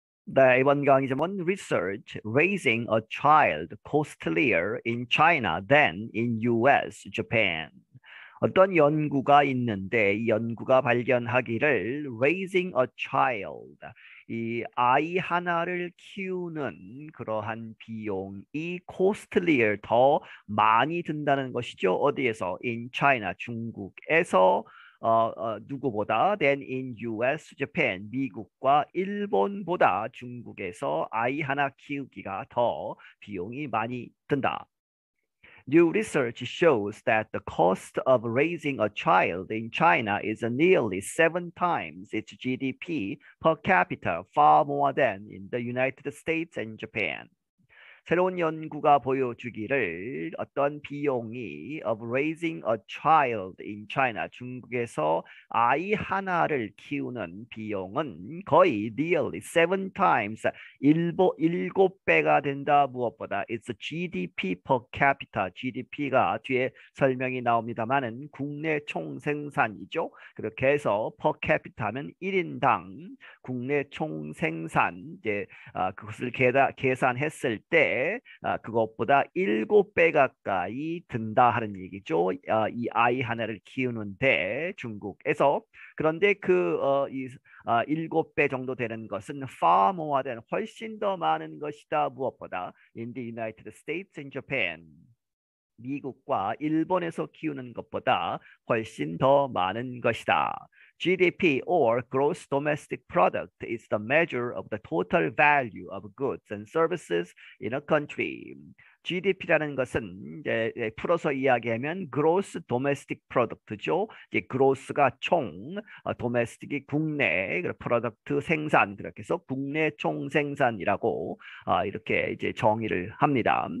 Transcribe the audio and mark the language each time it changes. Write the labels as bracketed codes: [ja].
[ko] 네, 이번 강의 제목은 [en] Research Raising a Child Costlier in China than in US, Japan. [ko] 어떤 연구가 있는데 이 연구가 발견하기를 [en] Raising a Child, [ko] 이 아이 하나를 키우는 그러한 비용이 costlier, 더 많이 든다는 것이죠. 어디에서? In China, 중국에서 누구보다 [en] than in US, Japan, [ko] 미국과 일본보다 중국에서 아이 하나 키우기가 더 비용이 많이 든다. [en] New research shows that the cost of raising a child in China is nearly 7 times its GDP per capita, far more than in the United States and Japan. [ko] 새로운 연구가 보여주기를 어떤 비용이 [en] of raising a child in China, [ko] 중국에서 아이 하나를 키우는 비용은 거의 [en] nearly 7 times, [ko] 일곱 배가 된다. 무엇보다? [en] It's GDP per capita. [ko] GDP가 뒤에 설명이 나옵니다만은 국내 총생산이죠. 그렇게 해서 per capita는 1인당 국내 총생산, 이제 그것을 계산했을 때 그것보다 7배 가까이 든다 하는 얘기죠. 이 아이 하나를 키우는데 중국에서. 그런데 이 7배 정도 되는 것은 [en] far more than, [ko] 훨씬 더 많은 것이다. 무엇보다? [en] In the United States and Japan. [ko] 미국과 일본에서 키우는 것보다 훨씬 더 많은 것이다. [en] GDP or gross domestic product is the measure of the total value of goods and services in a country. [ko] GDP라는 것은 이제 풀어서 이야기하면 [en] gross domestic product [ko] 죠. 이제 gross가 총, domestic이 국내, 프로덕트 생산, 그렇게 해서 국내 총 생산이라고 이렇게 이제 정의를 합니다.